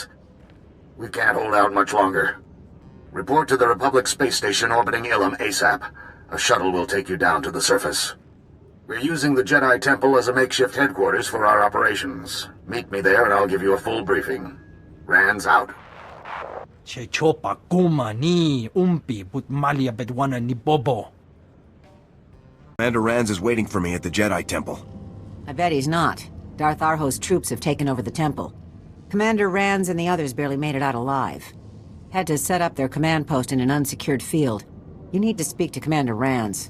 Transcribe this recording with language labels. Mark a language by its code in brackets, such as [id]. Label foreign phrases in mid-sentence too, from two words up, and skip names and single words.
[en] We can't hold out much longer. Report to the Republic space station orbiting Ilum ASAP. A shuttle will take you down to the surface. We're using the Jedi Temple as a makeshift headquarters for our operations. Meet me there and I'll give you a full briefing. Rands out. Chechopa kuma ni umpi butmalia bedwana ni bobo. Commander Rands is waiting for me at the Jedi Temple. I bet he's not. Darth Arho's troops have taken over the temple. Commander Rands and the others barely made it out alive. Had to set up their command post in an unsecured field. You need to speak to Commander Rands.